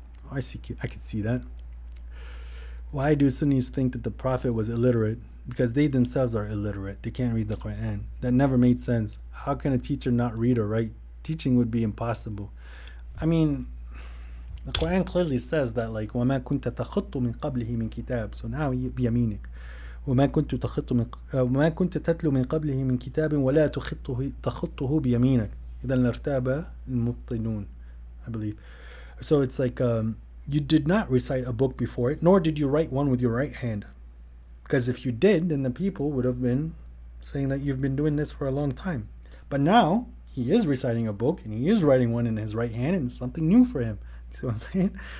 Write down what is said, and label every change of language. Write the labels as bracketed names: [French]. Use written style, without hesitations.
[English] I could see that. Why do Sunnis think that the Prophet was illiterate? Because they themselves are illiterate. They can't read the Quran. That never made sense. How can a teacher not read or write? Teaching would be impossible. I mean, the Quran clearly says that, like, [Arabic] وَمَا كُنْتَ تَخُطُّ مِنْ قَبْلِهِ مِنْ كِتَابٍ. [English] So now [Arabic] بيمينك. وَمَا كُنْتَ تَتْلُو مِنْ قَبْلِهِ مِنْ كِتَابٍ وَلَا تَخُطُّهُ بِيَمِينك إِذًا لَارْتَابَ الْمُبْطِلُونَ, [English] I believe. So it's like, you did not recite a book before it, nor did you write one with your right hand. Because if you did, then the people would have been saying that you've been doing this for a long time. But now he is reciting a book and he is writing one in his right hand, and it's something new for him. See what I'm saying?